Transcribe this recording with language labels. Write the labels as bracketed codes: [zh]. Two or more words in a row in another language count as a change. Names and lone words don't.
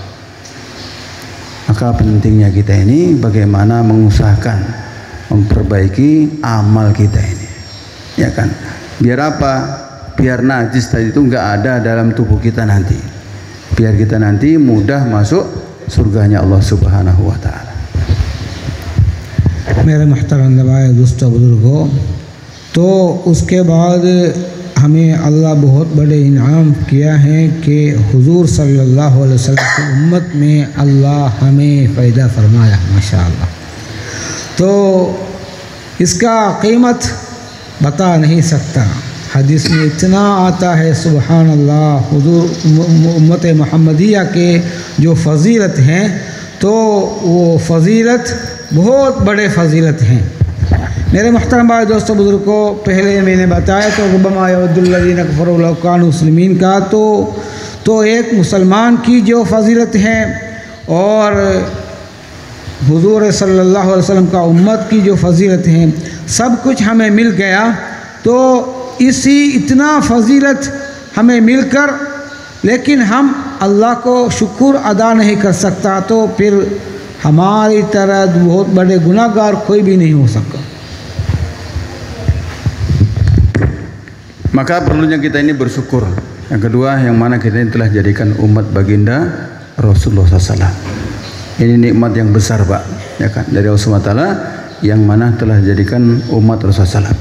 [id] Maka pentingnya kita ini bagaimana mengusahakan memperbaiki amal kita ini, ya kan. Biar apa? Biar najis tadi itu nggak ada dalam tubuh kita nanti, biar kita nanti mudah masuk surganya Allah [ar] سبحانه وتعالى. [hi] मेरे मुहतरम नवाए दोस्तों बुजुर्गों, तो उसके बाद हमें अल्लाह बहुत बड़े इनाम किया है कि हुजूर [ar] صلى الله عليه وسلم [hi] की उम्मत में अल्लाह हमें पैदा फरमाया, माशाअल्लाह। तो इसका कीमत बता नहीं सकता। हदीस में इतना आता है [ar] سبحان الله, [hi] हुजूर उम्मत मुहम्मदिया के जो फ़जीलत हैं, तो वो फ़जीलत बहुत बड़े फ़जीलत हैं। मेरे मुहतरम भाई दोस्तों बुजुर्गों, पहले मैंने बताया तो [ar] ربما يود الذين كفروا لو كانوا مسلمين [hi] का, तो एक मुसलमान की जो फ़जीलत है और हुजूर [ar] صلى الله عليه وسلم [hi] का उम्मत की जो फ़जीलत है, सब कुछ हमें मिल गया। तो इसी इतना फ़जीलत हमें मिलकर लेकिन हम अल्लाह को शुक्र अदा नहीं कर सकता, तो फिर हमारी तरह बहुत बड़े गुनाहगार कोई भी नहीं हो सकता। [id] Maka perlunya kita ini bersyukur. Yang kedua, yang mana kita ini telah jadikan umat baginda Rasulullah SAW. Ini nikmat yang besar Pak, ya kan, dari Allah SWT yang mana telah jadikan umat Rasulullah SAW.